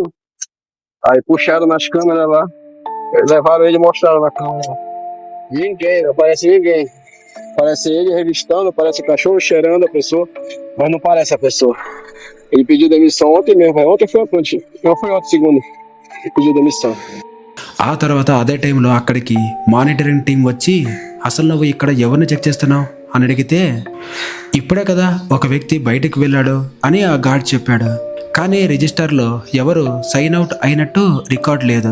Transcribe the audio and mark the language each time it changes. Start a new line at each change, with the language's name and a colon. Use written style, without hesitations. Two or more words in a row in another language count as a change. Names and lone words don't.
Portuguese: Aí puxaram nas câmeras lá, levaram ele e mostraram na câmera. Ninguém, não aparece ninguém. Parece ele revistando, parece o cachorro cheirando a pessoa, mas não parece a pessoa. Ele pediu demissão ontem mesmo, ontem foi ontem, não foi ontem segundo, ele pediu demissão.
Telugu: ఆ తర్వాత అదే టైంలో అక్కడికి
English: monitoring team
Telugu: వచ్చి అసలు నువ్వు ఇక్కడ ఎవరిని చెక్ చేస్తున్నావు అని అడిగితే ఇప్పుడే కదా ఒక వ్యక్తి బయటకు వెళ్ళాడు అని ఆ గార్డ్ చెప్పాడు. కానీ రిజిస్టర్లో ఎవరు
English: sign out
Telugu: అయినట్టు రికార్డ్ లేదు.